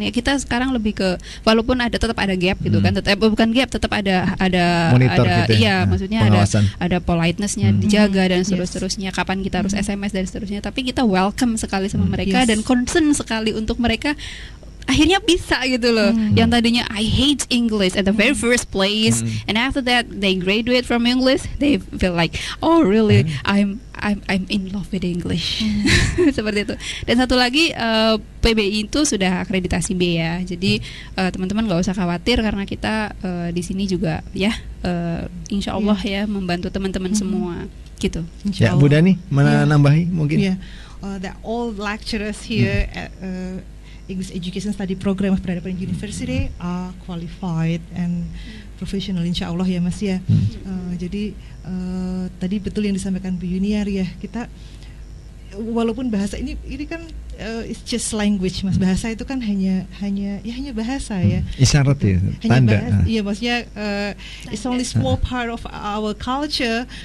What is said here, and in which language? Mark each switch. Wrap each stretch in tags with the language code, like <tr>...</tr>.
<id>Ya kita sekarang lebih ke, walaupun tetap ada gap gitu kan, bukan gap, tetap ada</id> <en>Monitor</en> <id>ada gitu ya? iya, maksudnya Pengawasan. ada politeness-nya dijaga dan seterusnya, kapan kita harus SMS dan seterusnya. Tapi kita welcome sekali sama mereka dan concern sekali untuk mereka akhirnya bisa gitu loh. Yang tadinya</id> <en>I hate English at the very first place, and after that they graduate from English, they feel like, oh really, I'm in love with English.</en> <id>Seperti itu. Dan satu lagi, PBI itu sudah akreditasi B ya. Jadi teman-teman nggak usah khawatir, karena kita di sini juga ya insya Allah ya membantu teman-teman semua gitu. Ya, Bu Dani, mana nambahi mungkin?</id> <en>Yeah, that all lecturers here at English Education Study Program of Peradaban University are qualified and professional,</en> <id>insya Allah ya Mas ya. Jadi tadi betul yang disampaikan Bu Yuniar ya, kita walaupun bahasa ini kan</id> <en>it's just language</en> <id>Mas. Bahasa itu kan hanya bahasa ya. Isyarat ya, Hanya tanda. bahasa, iya maksudnya</id> <en>it's only small part of our culture.</en>